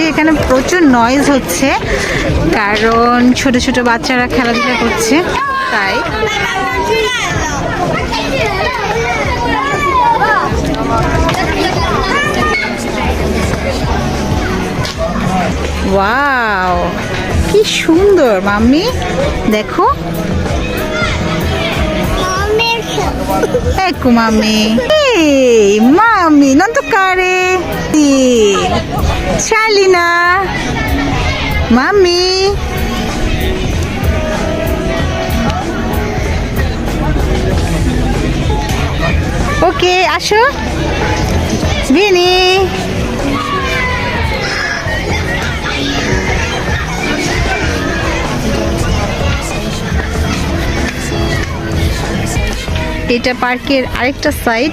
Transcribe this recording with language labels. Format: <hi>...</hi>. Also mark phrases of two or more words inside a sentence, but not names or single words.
<bn>এখানে প্রচুর নয়েজ হচ্ছে, কারণ ছোট ছোট বাচ্চারা খেলাধুলা করছে, তাই। ওয়াও, কি সুন্দর মাম্মি, দেখো।</bn> <it>Ecco mami. Ehi, mami, non toccare. Sì. Cialina. Mami.</it> <bn>Ok, asho.</bn> <it>Vieni.</it> <bn>এটা পার্কের আরেকটা সাইড।</bn>